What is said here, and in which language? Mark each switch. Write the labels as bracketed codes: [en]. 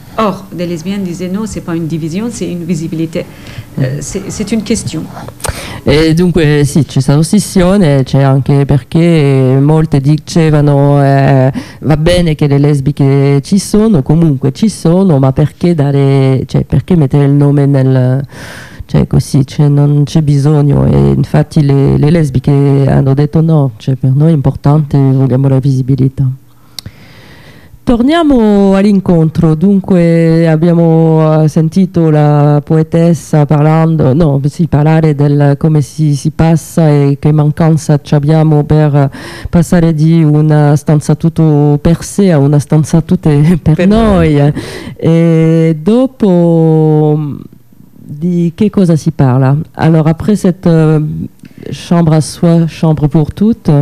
[fr] Or, des lesbiennes disaient non, c'est pas une division, c'est une visibilité. C'est une question. [it] Et donc, si, c'est ça aussi, c'est anche perché molte dicevano va bene che le lesbiche ci sono, comunque ci sono, ma perché dare, cioè perché mettere il nome nel. Cioè così, cioè non c'è bisogno, e infatti le lesbiche hanno detto no, cioè per noi è importante, vogliamo la visibilità. Torniamo all'incontro, dunque abbiamo sentito la poetessa parlare del come si passa e che mancanza ci abbiamo per passare di una stanza tutto per sé a una stanza tutta per noi. E dopo di che cosa si parla? [fr] Allora, après cette chambre à soi, chambre pour toutes.